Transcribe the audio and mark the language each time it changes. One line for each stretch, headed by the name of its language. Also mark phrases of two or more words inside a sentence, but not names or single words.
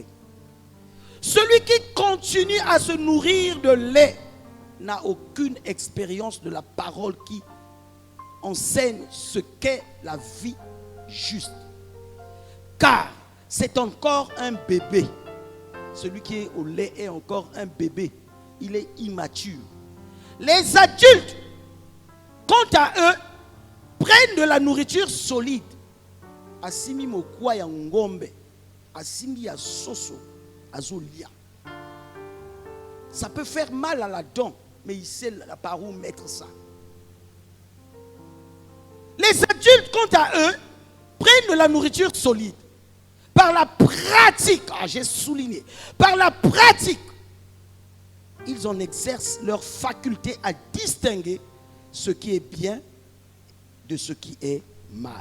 French: Celui qui continue à se nourrir de lait n'a aucune expérience de la parole qui enseigne ce qu'est la vie juste. Car c'est encore un bébé. Celui qui est au lait est encore un bébé. Il est immature. Les adultes, quant à eux, prennent de la nourriture solide.
Lingala: Asimi mokwa ya ngombe, asimi ya soso, azolia.
French: Ça peut faire mal à la dent, mais il sait par où mettre ça. Les adultes, quant à eux, prennent de la nourriture solide. Par la pratique, j'ai souligné, par la pratique, ils en exercent leur faculté à distinguer ce qui est bien de ce qui est mal.